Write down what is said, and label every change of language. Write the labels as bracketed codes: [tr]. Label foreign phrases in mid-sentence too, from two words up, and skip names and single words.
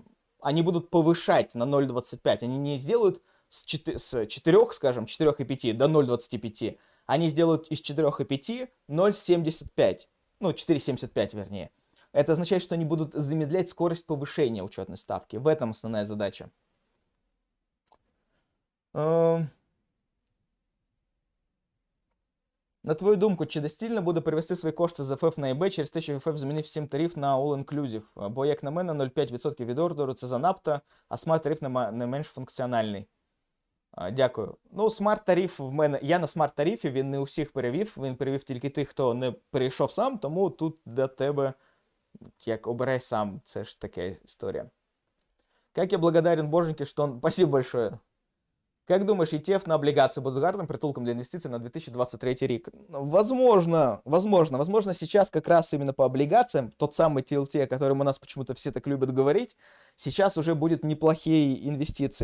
[ru] Они будут повышать на 0,25. Они не сделают с 4, скажем, 4,5 до 0,25. Они сделают из 4,5 0,75. Ну, 4,75 вернее. Это означает, что они будут замедлять скорость повышения учетной ставки. В этом основная задача. [uk] На твою думку, чи доцільно буде перевести свої кошти з ФФ на ІБ через те, що ФФ змінив всім тариф на all-inclusive? Бо, як на мене, 0,5% від ордеру – це занадто, а смарт-тариф не менш функціональний. Дякую. Ну, смарт-тариф в мене... Я на смарт-тарифі, він не у всіх перевів, він перевів тільки тих, хто не перейшов сам, тому тут до тебе, як обирай сам, це ж така історія. [ru] Как я благодарен боженьке, что он... Спасибо большое. Как думаешь, ETF на облигации будут [uk] гарным притулком [ru] для инвестиций на 2023 рік? Возможно, сейчас как раз именно по облигациям, тот самый TLT, о котором у нас почему-то все так любят говорить, сейчас уже будет неплохие инвестиции.